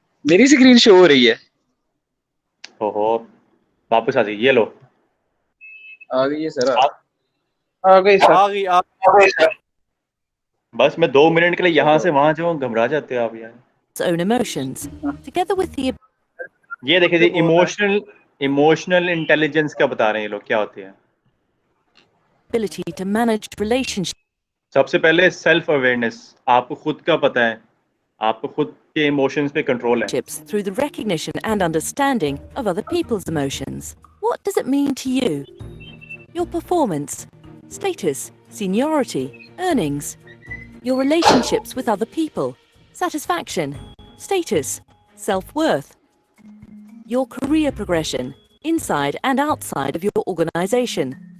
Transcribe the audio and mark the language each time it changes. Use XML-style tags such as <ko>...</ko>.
<hi>मेरी screen show हो रही है। ओहो वापस आ जाएगी, ये लो आ गई है सर। आ गई सर। आ गई सर। बस मैं 2 मिनट के लिए यहाँ से वहां जाऊँ, घबरा जाते हो आप यार।</hi> <en>own emotions, together with the</en> <hi>ये देखिए जी, इमोशनल इंटेलिजेंस क्या बता रहे हैं ये लोग, क्या होते हैं।</hi> <en>ability to manage relationships</en> <hi>सबसे पहले सेल्फ अवेयरनेस, आपको खुद का पता है, आपको खुद के इमोशंस पे कंट्रोल है।</hi> <en>through the recognition and understanding of other people's emotions. What does it mean to you? Your performance, status, seniority, earnings, your relationships with other people, satisfaction, status, self-worth, your career progression, inside and outside of your organization.</en>